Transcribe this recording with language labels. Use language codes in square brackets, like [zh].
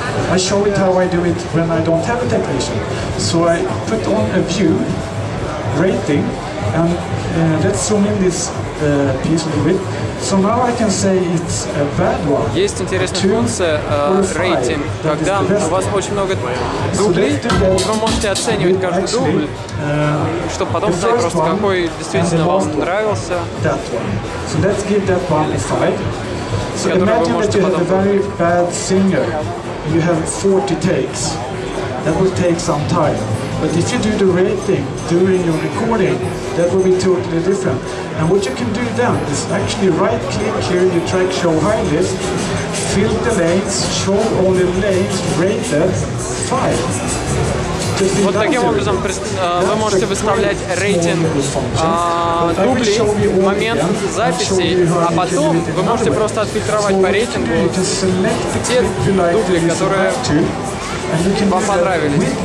[en] I show it how I do it when I don't have a technician. So I put on a view rating, and let's zoom in this piece a little bit. So now I can say it's a bad one. [ru] Есть интересная функция рейтинг, когда у вас очень много дублей, и вы можете оценивать каждый дубль, чтобы потом знать просто, какой действительно вам нравился. [en] So let's give that one a 5. So imagine that you have a very bad singer. You have 40 takes. that will take some time. But if you do the rating during your recording, that will be totally different. And what you can do then is actually right-click here, you track show high list, fill the lanes, show all the lanes, rated 5. [ru] Вот таким образом вы можете выставлять рейтинг дублей в момент записи, а потом вы можете просто отфильтровать по рейтингу те дубли, которые вам понравились.